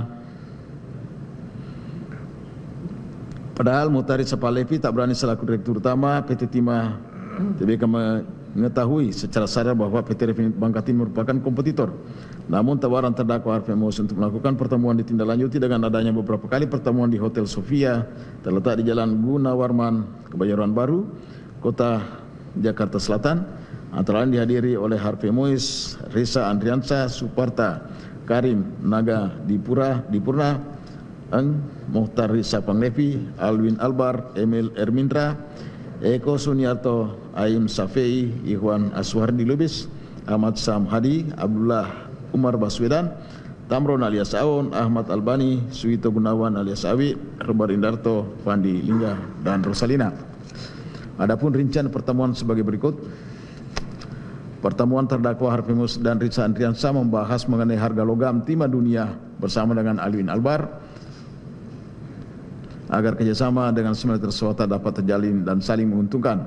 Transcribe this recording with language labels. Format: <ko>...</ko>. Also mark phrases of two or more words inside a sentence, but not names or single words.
<id>Padahal Muhtar Risa Pahlevi Tabrani selaku Direktur Utama PT Timah Tbk mengetahui secara sadar bahwa PT Refinit Bangkatin merupakan kompetitor. Namun tawaran terdakwa Harvemus untuk melakukan pertemuan ditindaklanjuti dengan adanya beberapa kali pertemuan di Hotel Sofia terletak di Jalan Gunawarman, Kebayoran Baru, Kota Jakarta Selatan, antara lain dihadiri oleh Harvemus, Risa Andriansah, Suparta, Karim Naga Dipurna, Muhtar Risa Pahlevi, Alwin Albar, Emil Ermindra, Eko Suniarto, Aim Safei, Ikhwan Aswardi Lubis, Ahmad Sam Hadi, Abdullah Umar Baswedan, Tamron alias Aon, Ahmad Albani, Suwito Gunawan alias Awi, Robar Indarto, Fandi Lingga, dan Rosalina. Adapun rincian pertemuan sebagai berikut. Pertemuan terdakwa Harvemus dan Risa Andriansah membahas mengenai harga logam timah dunia bersama dengan Alwin Albar agar kerjasama dengan smelter swasta dapat terjalin dan saling menguntungkan.</id>